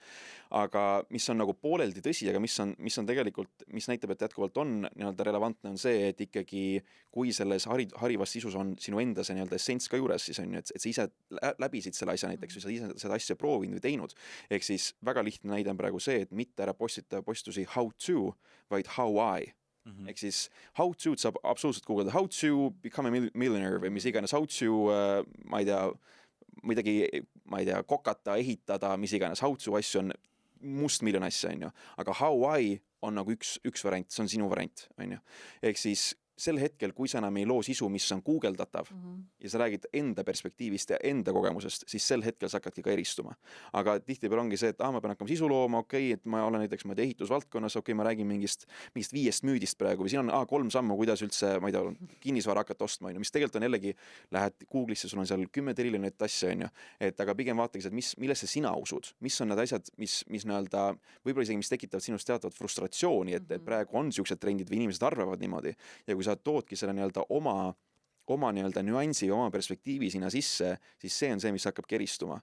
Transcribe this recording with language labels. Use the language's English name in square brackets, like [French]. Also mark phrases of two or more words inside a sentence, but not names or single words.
[Estonian] Aga mis on nagu pooleldi tõsi, aga mis on tegelikult, mis näitab, et jätkuvalt on nii-öelda relevantne, on see, et ikkagi kui selles harivas sisus on sinu enda see nii-öelda essents ka juures, siis on ju, et sa ise läbisid selle asja näiteks või sa ise seda asja proovinud või teinud. Ehk siis väga lihtne näide on praegu see, et mitte ära postita postitusi [English] how to, [Estonian] vaid [English] how I. [Estonian] Ehk siis [English] how to [Estonian] saab absoluutselt googleda [English] how to become a millionaire [Estonian] või mis iganes [English] how to, [Estonian] ma ei tea, midagi kokata, ehitada, mis iganes [English] how to [Estonian] asju on mustmiljon asja, on ju. Aga [English] how I [Estonian] on nagu üks variant, see on sinu variant, on ju. Ehk siis sel hetkel, kui sa enam ei loo sisu, mis on googeldatav ja sa räägid enda perspektiivist ja enda kogemusest, siis sel hetkel sa hakkadki ka eristuma. Aga tihtipeale ongi see, et ma pean hakkama sisu looma, et ma olen näiteks ehitusvaldkonnas, ma räägin mingist 5 müüdist praegu või siin on 3 sammu, kuidas üldse, ma ei tea, kinnisvara hakata ostma, mis tegelikult on jällegi, lähed Google'isse, sul on seal 10 triljonit asja, on ju, et aga pigem vaatagi, et millesse sina usud, mis on need asjad, mis nii-öelda, võib-olla isegi, mis tekitavad sinust teatavat frustratsiooni, et praegu on siuksed trendid või inimesed arvavad niimoodi ja kui sa toodki selle nii-öelda oma nii-öelda nüansi, oma perspektiivi sinna sisse, siis see on see, mis hakkab keristuma.